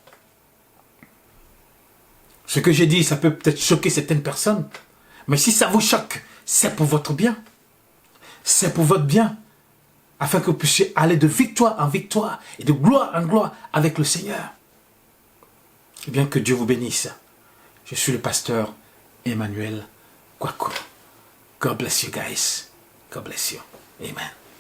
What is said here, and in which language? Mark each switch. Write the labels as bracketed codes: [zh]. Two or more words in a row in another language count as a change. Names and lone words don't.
[fr] Ce que j'ai dit, ça peut peut-être choquer certaines personnes. Mais si ça vous choque, c'est pour votre bien. C'est pour votre bien. Afin que vous puissiez aller de victoire en victoire et de gloire en gloire avec le Seigneur. Et bien que Dieu vous bénisse. Je suis le pasteur Emmanuel Kwaku. [en] God bless you guys. God bless you. Amen.